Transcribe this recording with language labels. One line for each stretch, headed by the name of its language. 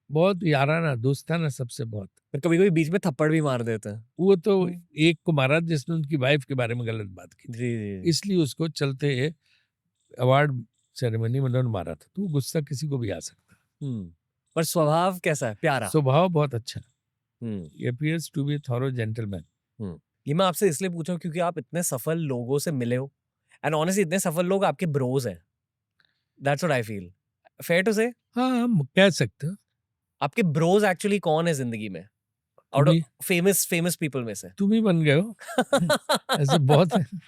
Hindi: बहुत याराना दोस्ताना सबसे बहुत। कभी कभी बीच में थप्पड़ भी मार देते हैं। वो तो एक को मारा जिसने उनकी वाइफ के बारे में गलत बात की थी, जी जी। इसलिए उसको चलते अवार्ड सेरेमनी में उन्होंने मारा था। तो गुस्सा किसी को भी आ सकता है। पर स्वभाव कैसा है? प्यारा? स्वभाव बहुत अच्छा है, हम्म।
English: he appears to be a thorough gentleman।
Hindi: ये मैं आपसे इसलिए पूछा हूं क्योंकि आप इतने सफल लोगों से मिले हो, एंड ऑनेस्टली इतने सफल लोग आपके ब्रोज हैं,
English: That's what I feel. Fair to say,
Hindi: हाँ हम कह सकते हैं। आपके ब्रोज एक्चुअली कौन है जिंदगी में, आउट तुम ही ऑफ फेमस पीपल में से? तुम ही बन गए हो। ऐसे बहुत है।